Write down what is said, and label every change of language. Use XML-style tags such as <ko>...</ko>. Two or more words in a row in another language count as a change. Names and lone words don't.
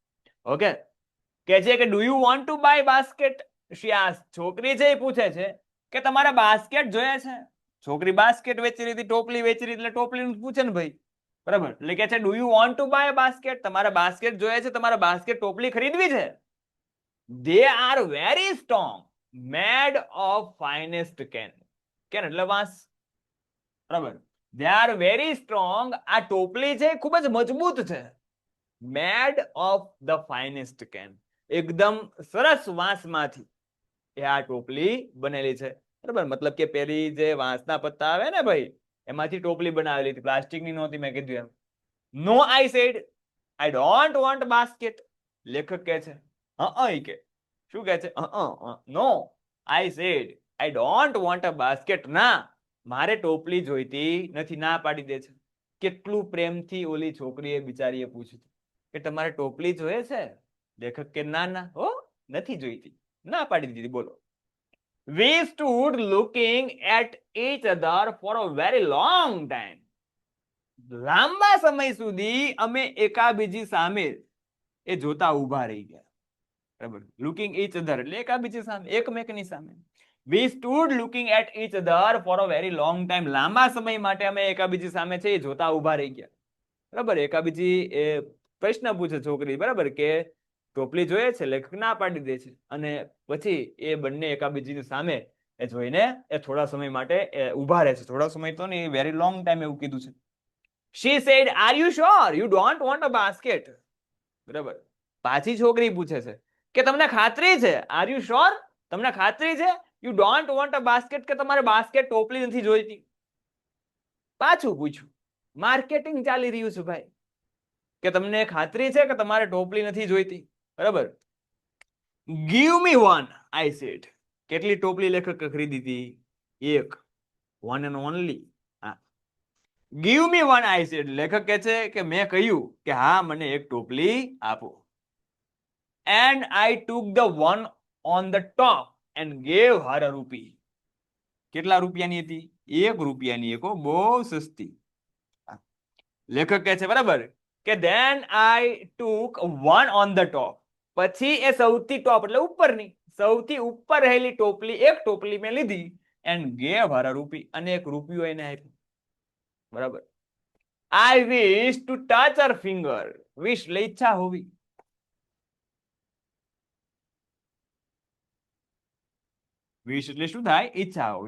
<en>ઓકે.</en> <gu>કે છે કે</gu> <en>do you want to buy basket? she asked.</en> <gu>છોકરી છે એ પૂછે છે કે તમારે બાસ્કેટ જોઈએ છે? છોકરી બાસ્કેટ વેચી રહી હતી, ટોપલી વેચી રહી, એટલે ટોપલીનું પૂછે ને ભાઈ, બરાબર. એટલે કે છે</gu> <en>do you want to buy basket?</en> <gu>તમારે બાસ્કેટ જોઈએ છે, તમારે બાસ્કેટ, ટોપલી ખરીદવી છે?</gu> <en>They are very strong, made of finest can.</en> <gu>કેન એટલે વાંસ, બરાબર.</gu> <en>They are very strong.</en> <gu>આ ટોપલી છે ખૂબ જ મજબૂત છે.</gu> <en>Made of the finest can.</en> <gu>એકદમ સરસ વાંસમાંથી એ આ ટોપલી બનેલી છે, બરાબર. મતલબ કે પેલી જે વાંસના પત્તા આવે ને ભાઈ, એમાંથી ટોપલી બનાવેલી હતી, પ્લાસ્ટિકની નહોતી, મેં કીધું એમ.</gu> <en>no, I said, I don't want basket.</en> <gu>લેખક કહે છે, કે શું કહે છે?</gu> <en>no, I said, I don't want a basket.</en> <gu>ના, મારે ટોપલી જોઈતી નથી, ના પાડી દે છે. કેટલું પ્રેમથી ઓલી છોકરીએ બિચારીએ પૂછ્યું કે તમારે ટોપલી જોઈએ છે? લેખક કે ના ના હો, નથી જોઈતી, ના પાડી દીધી. બોલો.</gu> <en>We stood looking at each other for a very long time.</en> <gu>લાંબા સમય સુધી અમે એકાબીજી સામે એ જોતા ઊભા રહી ગયા, બરાબર.</gu> <en>looking each other</en> <gu>એટલે એકાબીજી સામે, એકમેકની સામે.</gu> <en>We stood looking at each other for a very long time.</en> <gu>લાંબા સમય માટે અમે એકાબીજી સામે છે એ જોતા ઊભા રહી ગયા, બરાબર. એકાબીજી એ પ્રશ્ન પૂછે છોકરી, બરાબર, કે ટોપલી જોઈએ છે? લેખક ના પાડી દે છે. અને પછી એ બંને એકાબીજીની સામે એ જોઈને એ થોડા સમય માટે એ ઊભા રહે છે. થોડા સમય તો નહીં,</gu> <en>very long time</en> <gu>એવું કીધું છે.</gu> <en>She said, are you sure you don't want a basket?</en> <gu>બરાબર. પાછી છોકરી પૂછે છે કે તમને ખાતરી છે?</gu> <en>Are you sure?</en> <gu>તમને ખાતરી છે?</gu> <en>You don't want a basket,</en> <gu>કે તમારે બાસ્કેટ, ટોપલી નથી જોઈતી? પાછું પૂછ્યું. માર્કેટિંગ ચાલી રહ્યું છે ભાઈ, કે તમને ખાતરી છે કે તમારે ટોપલી નથી જોઈતી, બરાબર.</gu> <en>Give me one, I said.</en> <gu>કેટલી ટોપલી લેખક ખરીદી હતી? એક.</gu> <en>One and only. Give me one, I said.</en> <gu>લેખક કહે છે કે મેં કહ્યું કે હા, મને એક ટોપલી આપો.</gu> <en>And I took the one on the top and gave her a rupee.</en> <gu>કેટલા રૂપિયાની હતી? 1 રૂપિયાની. એક, બહુ સસ્તી. લેખક કહે છે, બરાબર, કે</gu> <en>then I took one on the top.</en> <gu>પછી એ સૌથી ટોપ એટલે ઉપરની, સૌથી ઉપર રહેલી ટોપલી, એક ટોપલી મેં લીધી,</gu> <en>and gave her a rupee,</en> <gu>અને 1 રૂપિયો એને આપ્યો, બરાબર.</gu> <en>I wish to touch her finger.</en> <gu>Wish એટલે ઈચ્છા હોવી. Wish એટલે શું થાય? ઈચ્છા હોવી.</gu>